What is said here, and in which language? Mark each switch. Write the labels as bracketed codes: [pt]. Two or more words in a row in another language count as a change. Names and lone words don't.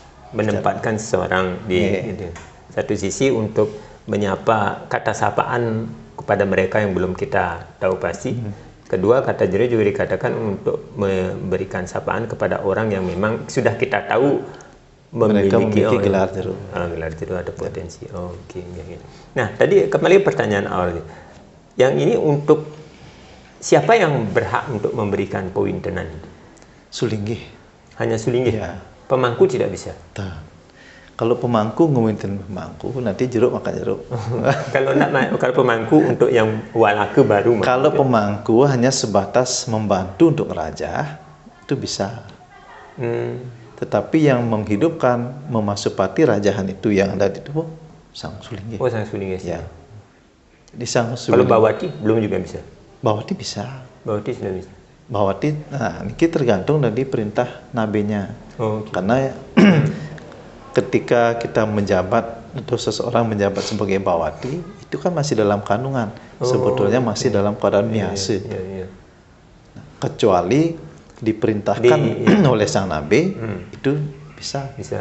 [id] menempatkan seseorang di gitu. Satu sisi untuk menyapa kata sapaan kepada mereka yang belum kita tahu pasti. Kedua, kata jero juga dikatakan untuk memberikan sapaan kepada orang yang memang sudah kita tahu memiliki gelar jero. Gelar jero ada potensi. Oke. Nah, tadi kembali pertanyaan awal. Yang ini untuk siapa yang berhak untuk memberikan powintenan? Sulinggih. Hanya sulinggih? Ya. Pemangku tidak bisa? Kalau pemangku ngewinten pemangku, nanti jeruk makan jeruk. Kalau pemangku untuk yang walake baru. Kalau pemangku hanya sebatas membantu untuk raja, itu bisa. Tetapi yang menghidupkan, memasupati rajahan itu yang ada di tubuh, sang sulinggih. Sang sulinggih. Ya. Di sang sulinggih. Kalau bawati belum juga bisa? Bawati bisa. Bawati sudah bisa. Bawati, nah ini tergantung dari perintah nabinya. Karena ketika kita menjabat atau seseorang menjabat sebagai bawati, itu kan masih dalam kandungan. Sebetulnya masih dalam keadaan biasa. Kecuali diperintahkan oleh sang nabi, itu bisa.